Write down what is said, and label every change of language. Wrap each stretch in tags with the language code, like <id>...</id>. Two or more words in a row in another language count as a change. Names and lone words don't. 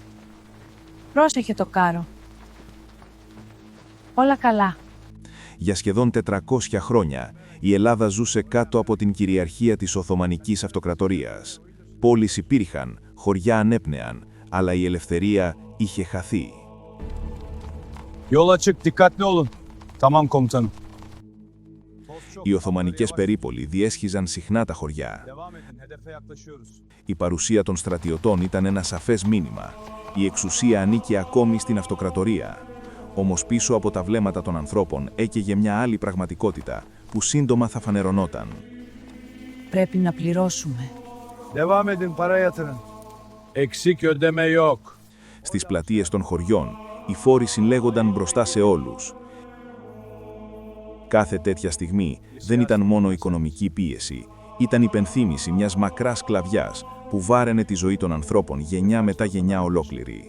<el>Πρόσεχε το κάρο. Όλα καλά. Για σχεδόν 400 χρόνια, η Ελλάδα ζούσε κάτω από την κυριαρχία της Οθωμανικής Αυτοκρατορίας. Πόλεις υπήρχαν, χωριά ανέπνεαν, αλλά η ελευθερία είχε χαθεί.</el> <tr>Yol açık, dikkatli olun. Tamam komutanım.</tr> <el>Οι Οθωμανικές περίπολοι διέσχιζαν συχνά τα χωριά. Η παρουσία των στρατιωτών ήταν ένα σαφές μήνυμα. Η εξουσία ανήκε ακόμη στην αυτοκρατορία. Όμως πίσω από τα βλέμματα των ανθρώπων έκαιγε μια άλλη πραγματικότητα που σύντομα θα φανερωνόταν. Πρέπει να πληρώσουμε.</el> <tr>Devam edin, para yatırın. Eksik ödeme yok.</tr> <el>Στις πλατείες των χωριών, οι φόροι συλλέγονταν μπροστά σε όλους. Κάθε τέτοια στιγμή δεν ήταν μόνο οικονομική πίεση, ήταν υπενθύμηση μιας μακράς σκλαβιάς που βάραινε τη ζωή των ανθρώπων γενιά μετά γενιά ολόκληρη.</el>